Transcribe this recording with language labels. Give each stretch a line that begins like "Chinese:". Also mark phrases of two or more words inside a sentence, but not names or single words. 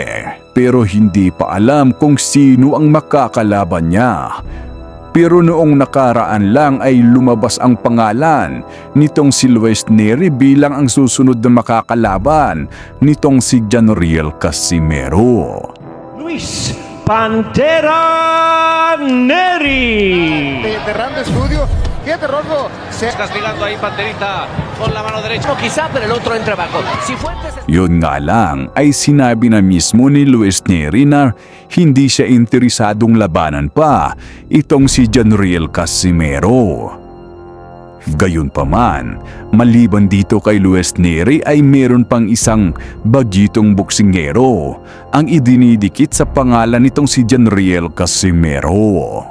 Filipino: Pero hindi pa alam kung sino ang makakalaban niya. Pero noong nakaraan lang ay lumabas ang pangalan nitong si Luis Neri bilang ang susunod na makakalaban nitong si John Riel Casimero. Luis Pantera Neri.
Spanish: De Rando Studio. Fíjate, Rodolfo. Se está castigando ahí Panterita con la mano derecha. Quizá, pero el otro entra abajo. Si Fuentes...
Filipino: Yun nga lang ay sinabi na mismo ni Luis Neri na hindi siya interesadong labanan pa itong si John Riel Casimero. Gayunpaman, maliban dito kay Luis Neri ay meron pang isang bagitong boksingero ang idinidikit sa pangalan nitong si John Riel Casimero.